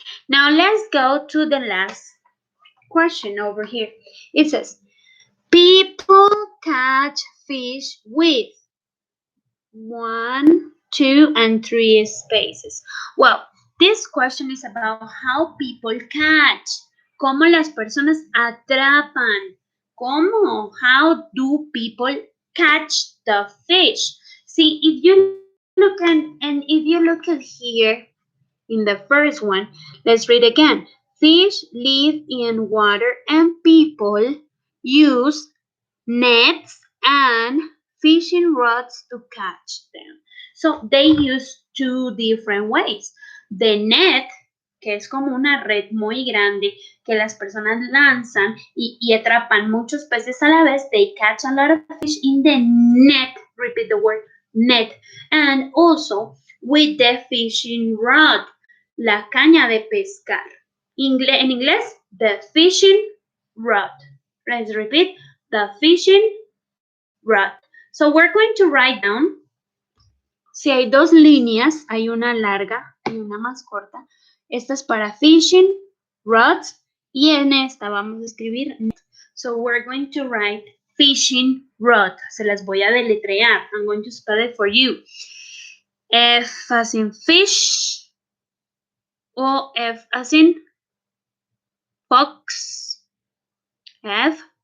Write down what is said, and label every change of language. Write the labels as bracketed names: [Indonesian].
[English] Now let's go to the last question over here. It says, people catch fish with 1, 2, and 3 spaces. Well, this question is about how people catch. [Spanish] Cómo las personas atrapan. ¿Cómo? [English] How do people catch the fish? See, if you look at here in the first one, let's read again. Fish live in water and people use nets and fishing rods to catch them. So they use two different ways. [Spanish] The net, que es como una red muy grande que las personas lanzan y atrapan muchos peces a la vez. [English] They catch a lot of fish in the net. Repeat the word net. And also with the fishing rod, [Spanish] la caña de pescar. En inglés, [English] the fishing rod. Let's repeat, the fishing rod. So we're going to write down, [Spanish] si hay dos líneas, hay una larga y una más corta. Esta es para fishing rods y en esta vamos a escribir net. [English] So we're going to write fishing rod. [Spanish] Se las voy a deletrear. [English] I'm going to spell it for you. F as in fish. O F as in fox. F.